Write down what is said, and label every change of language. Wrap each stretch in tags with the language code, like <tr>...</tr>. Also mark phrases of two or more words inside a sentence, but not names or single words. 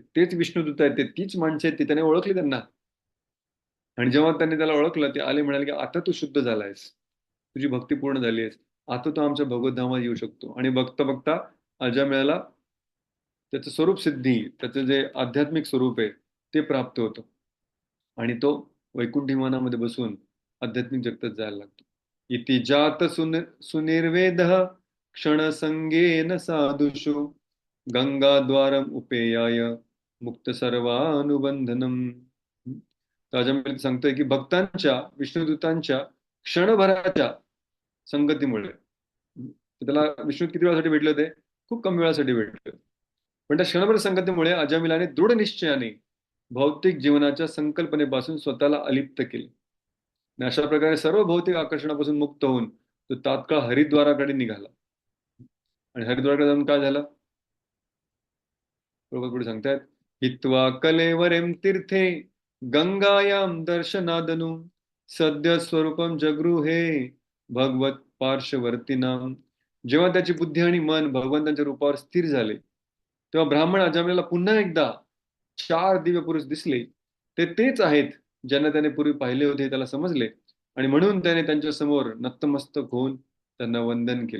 <mr>तेच विष्णुदूत आहेत, ते तीच माणसं आहेत, ती त्याने ओळखली त्यांना. आणि जेव्हा त्यांनी त्याला ओळखलं, ते आले म्हणाले की आता तू शुद्ध झालायस, तुझी भक्ती पूर्ण झाली आहेस, आता तू आमच्या भगवद्धामात येऊ शकतो. आणि बघता बघता अजामिळाला त्याचं स्वरूप सिद्धी, त्याचं जे आध्यात्मिक स्वरूप आहे ते प्राप्त होतं आणि तो वैकुंठी विमानामध्ये बसून आध्यात्मिक जगतात जायला लागतो.</mr> <sa>इति जात सुनिर्वेद क्षणसंगेन साधुषु गंगाद्वारम उपेयाय मुक्त सर्वानुबंधनम.</sa> <mr>राजा सांगतोय की भक्तांच्या, विष्णुदूतांच्या क्षणभराच्या संगतीमुळे, त्याला विष्णू किती वेळासाठी भेटले होते? खूप कमी वेळासाठी भेटले. पण त्या क्षणभर संगतीमुळे अजामिलाने दृढ निश्चयाने भौतिक जीवनाच्या संकल्पनेपासून स्वतःला अलिप्त केले. आणि अशा प्रकारे सर्व भौतिक आकर्षणापासून मुक्त होऊन तो तात्काळ हरिद्वाराकडे निघाला. आणि हरिद्वाराकडे जाऊन काय झालं? बरोबर पुढे सांगतायत,</mr> <sa>हित्वा कलेवरेम तीर्थे गंगायाम दर्शनादनु सद्य स्वरूपम जगृहे भगवत पार्श्ववर्तीनाम.</sa> <mr>जेव्हा त्याची बुद्धी आणि मन भगवंतांच्या रूपावर स्थिर झाले, तेव्हा ब्राह्मण अजामिलाला पुन्हा एकदा 4 दिव्य पुरुष दिसले. ते तेच आहेत ज्यांना त्याने पूर्वी पाहिले होते हे त्याला समजले, आणि म्हणून त्याने त्यांच्या समोर नतमस्तक होऊन त्यांना वंदन केले.</mr>